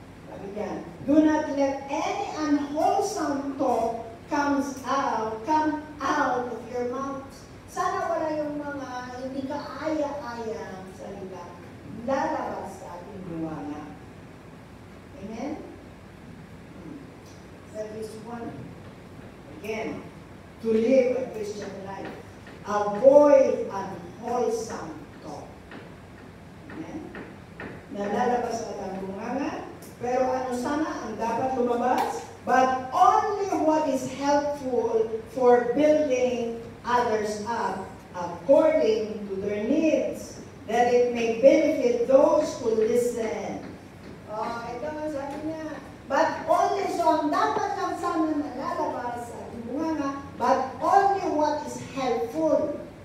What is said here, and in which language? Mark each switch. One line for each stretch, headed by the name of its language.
Filipino: Sabi yan,
English: do not let any unwholesome talk come out of your mouth.
Filipino: Sana wala yung mga hindi ka aya-ayang salita lalabas sa ating buwana. Amen?
English: That is one. Again, to live a Christian life. Avoid unwholesome talk. Amen?
Filipino: Nalalabas sa ating bunganga, pero ano sana ang dapat lumabas?
English: But only what is helpful for building others up according to their needs, that it may benefit those who listen.
Filipino: Ito nga sabi niya. But only, so ang dapat lang sana nalalabas sa ating bunganga,
English: but only what is helpful.